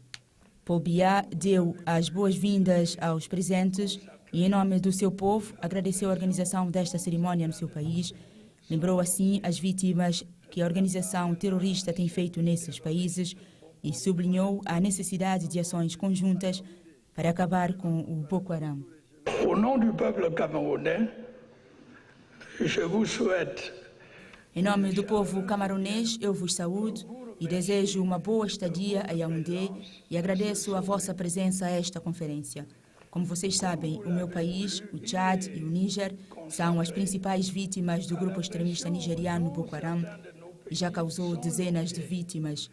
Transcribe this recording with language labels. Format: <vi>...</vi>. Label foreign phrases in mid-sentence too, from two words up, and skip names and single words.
<pt>Paul Biya deu as boas-vindas aos presentes e, em nome do seu povo, agradeceu a organização desta cerimónia no seu país. Lembrou assim as vítimas que a organização terrorista tem feito nesses países e sublinhou a necessidade de ações conjuntas para acabar com o Boko Haram.</pt> <fr>Au nom du peuple camerounais, je vous souhaite.</fr> <pt>Em nome do povo camaronês, eu vos saúdo e desejo uma boa estadia a Yaoundé e agradeço a vossa presença a esta conferência. Como vocês sabem, o meu país, o Tchad e o Níger são as principais vítimas do grupo extremista nigeriano Boko Haram e já causou dezenas de vítimas.</pt>